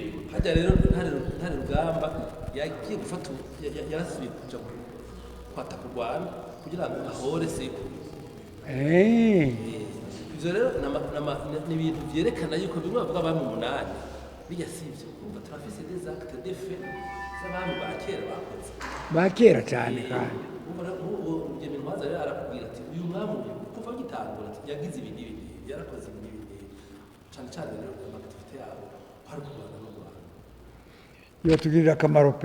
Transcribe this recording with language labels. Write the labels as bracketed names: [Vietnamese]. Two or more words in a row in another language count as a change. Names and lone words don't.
[Rundi] hajya rero ntare rugamba yagiye gufata yarasubiye kuja kwataka u Rwanda kugira ngo ahore sekuru. Eh, Ivyo rero ni ibintu vyerekana yuko bimwe bavuga abami umunani bijya sivyo kumva turafise [French] des actes de fait [Rundi] z'abami ba kera bakoze. ba kera cyane kandi Ubu Rugema Intwaza rero arakubwira ati uyu mwami uyu kuva gitangura ati yagize ibi n'ibi yarakoze ibi n'ibi cane cane rero amakitivite yabo hari kurwana no Rwanda. yotugirira akamaro pe